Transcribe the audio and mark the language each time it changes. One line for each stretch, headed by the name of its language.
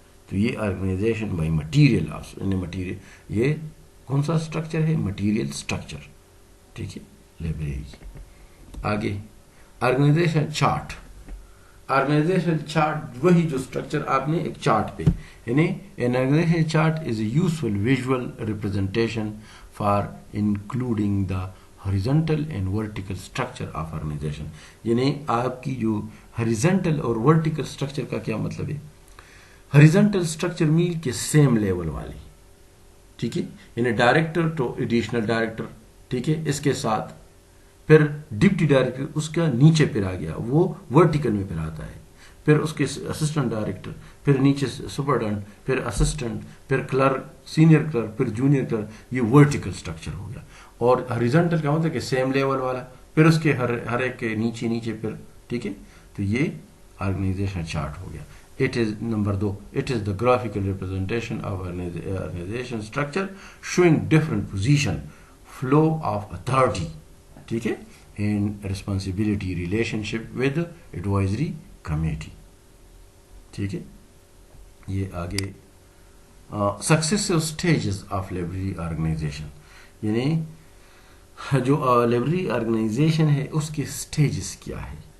Urdu: تو یہ organization by material, material یہ کون سا اسٹرکچر ہے؟ مٹیریل اسٹرکچر, ٹھیک ہے, لائبریری. آگے آرگنائزیشن چارٹ. آرگنائزیشن چارٹ وہی جو اسٹرکچر آپ نے ایک چارٹ پہ, یعنی
English: an organization chart is a useful visual representation for including the horizontal and vertical structure of organization.
Urdu: یعنی آپ کی جو horizontal اور vertical structure کا کیا مطلب ہے؟ horizontal structure میل کے سیم لیول والی, ٹھیک ہے, یعنی ڈائریکٹر تو ایڈیشنل ڈائریکٹر, ٹھیک ہے, اس کے ساتھ پھر ڈپٹی ڈائریکٹر اس کا نیچے پھر آ گیا, وہ ورٹیکل میں پھر آتا ہے, پھر اس کے اسسٹنٹ ڈائریکٹر, پھر نیچے سپرڈنٹ, پھر اسسٹنٹ, پھر کلرک, سینئر کلرک, پھر جونیئر کلرک. یہ ورٹیکل اسٹرکچر ہو گیا. اور ہاریزونٹل کا مطلب کہ سیم لیول والا, پھر اس کے ہر ایک کے نیچے نیچے پھر, ٹھیک ہے. تو یہ آرگنائزیشن چارٹ ہو گیا.
English: It is number 2. It is the graphical representation of organization structure showing different position, flow of authority,
Urdu: ٹھیک ہے,
English: and responsibility relationship with advisory committee, ٹھیک ہے.
Urdu: یہ آگے
English: successive stages of library organization,
Urdu: یعنی جو لائبریری آرگنائزیشن ہے اس کے سٹیجز کیا ہے.